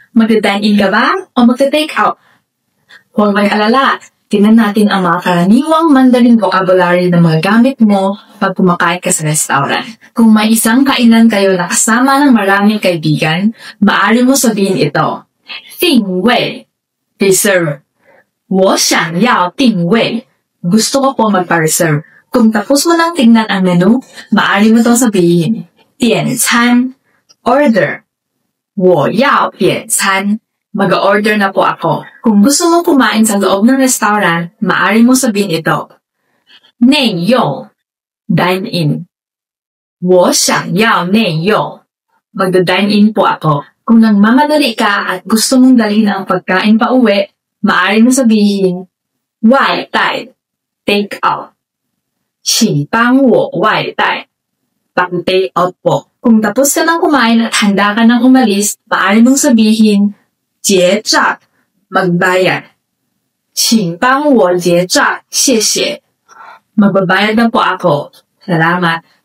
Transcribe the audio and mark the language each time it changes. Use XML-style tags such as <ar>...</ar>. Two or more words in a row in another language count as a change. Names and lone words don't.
<tl>Magda-dine-in ka ba o magta-take out? Huwag mag-alala, tingnan natin ang mga karaniwang</tl> <en>Mandarin vocabulary</en> <tl>na mga gamit mo pag kumakain ka sa restaurant. Kung may isang kainan kayo na kasama ng maraming kaibigan, maaari mo sabihin ito.</tl> <zh>定位 reserve. 我想要定位.</zh> <tl>Gusto ko po magpa-reserve. Kung tapos mo nang tingnan ang menu, maaari mo itong sabihin.</tl> <zh>点餐 order. 我要点餐.</zh> <tl>Mag-order na po ako. Kung gusto mo kumain sa loob ng restaurant, maaari mo sabihin ito.</tl> <zh>内用</zh> <en>dine in.</en> <zh>我想要内用.</zh> <tl>Magda-dine in po ako. Kung nagmamadali ka at gusto mong dalhin ang pagkain pa uwi, maaari mo sabihin,</tl> <zh>外带</zh> <en>take out.</en> <zh>请帮我外带</zh> <tl>pang-take out po. Kung tapos ka nang kumain at handa ka nang umalis, maaari mong sabihin,</tl> <zh>结账 magbayad. 请帮我结账谢谢.</zh> <tl>Magbabayad na po ako. Salamat.</tl>